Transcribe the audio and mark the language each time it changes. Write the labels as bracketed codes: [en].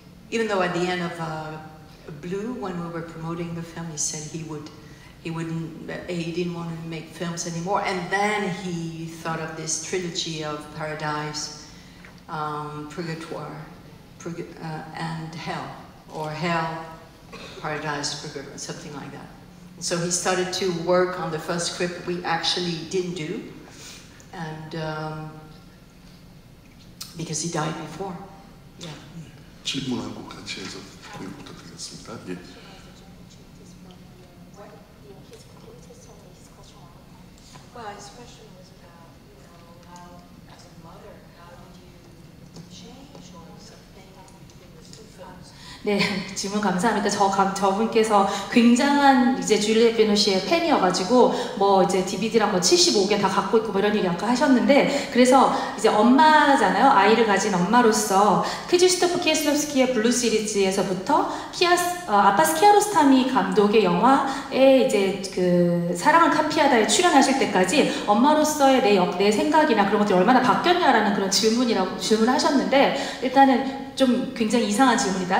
[en] Even though at the end of Blue, when we were promoting the film, he said he didn't want to make films anymore, and then he thought of this trilogy of Paradise, Purgatoire, and Hell. Or Hell, Paradise, Purgatoire, something like that. So he started to work on the first script we actually didn't do, and because he died before. Yeah. [ko] 질문하고 같이 해서 부탁드리겠습니다. 예. [en] Well, his question was about, you know, how, as a mother, how did you change or something in the two films? [ko] 네, 질문 감사합니다. 저분께서 굉장한 이제 줄리엣 베노시의 팬이어가지고 뭐 이제 DVD랑 뭐 75개 다 갖고 있고 뭐 이런 얘기 아까 하셨는데, 그래서 이제 엄마잖아요. 아이를 가진 엄마로서 크지스토프 키에슬롭스키의 블루 시리즈에서부터 아빠스 키아로스타미 감독의 영화에 이제 그 사랑을 카피하다에 출연하실 때까지 엄마로서의 내 생각이나 그런 것들이 얼마나 바뀌었냐라는 그런 질문을 하셨는데, 일단은 좀 굉장히 이상한 질문이다.